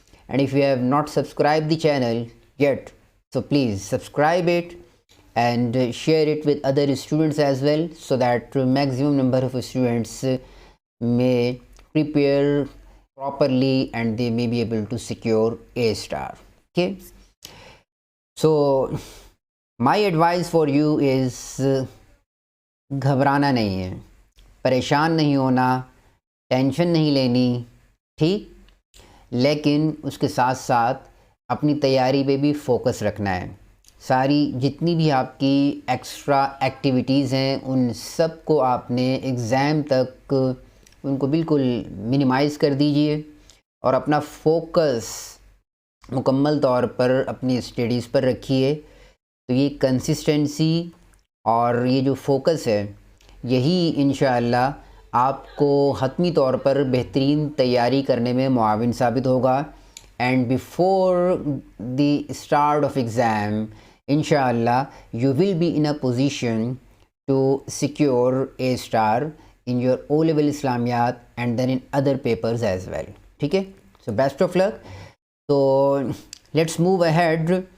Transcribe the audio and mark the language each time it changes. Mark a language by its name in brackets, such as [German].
[English] And if you have not subscribed the channel yet, so please subscribe it and share it with other students as well, so that maximum number of students may prepare properly and they may be able to secure A star. Okay, so my advice for you is [Hindi] घबराना नहीं है, परेशान नहीं होना, tension नहीं लेनी, ठीक, लेकिन उसके साथ साथ अपनी तैयारी पे भी फोकस रखना है. सारी जितनी भी आपकी एक्स्ट्रा एक्टिविटीज़ हैं उन सब को आपने एग्ज़ाम तक उनको बिल्कुल मिनिमाइज़ कर दीजिए और अपना फोकस मुकम्मल तौर पर अपनी स्टडीज़ पर रखिए. तो ये कंसिस्टेंसी और ये जो फोकस है यही इंशाअल्लाह आपको हतमी तौर पर बेहतरीन तैयारी करने में मुआविन साबित होगा. [English] And before the start of exam इंशाअल्लाह you will be in a position to secure A star in your O-level Islamiyat and then in other papers as well. [Hindi] ठीक है, [English] so best of luck. So let's move ahead.